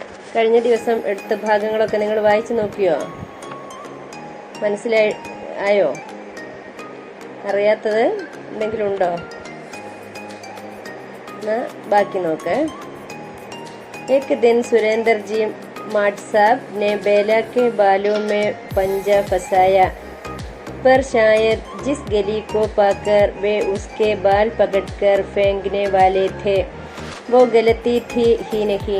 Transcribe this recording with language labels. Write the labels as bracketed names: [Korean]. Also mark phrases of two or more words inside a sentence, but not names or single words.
[Malayalam] കഴിഞ്ഞ ദിവസം എടുത്ത ഭാഗങ്ങളൊക്കെ നിങ്ങൾ വായിച്ചു നോക്കിയോ? മനസ്സിലായോ? അറിയാത്തത് എന്തെങ്കിലും ഉണ്ടോ? എന്നാ ബാക്കി നോക്ക്. [Hindi] एक दिन सुरेंद्र जी माट साहब ने बेला के बालों में पंजा फंसाया, पर शायद जिस गली को पाकर वे उसके बाल पकड़कर फेंकने वाले थे वो गलती थी ही नहीं।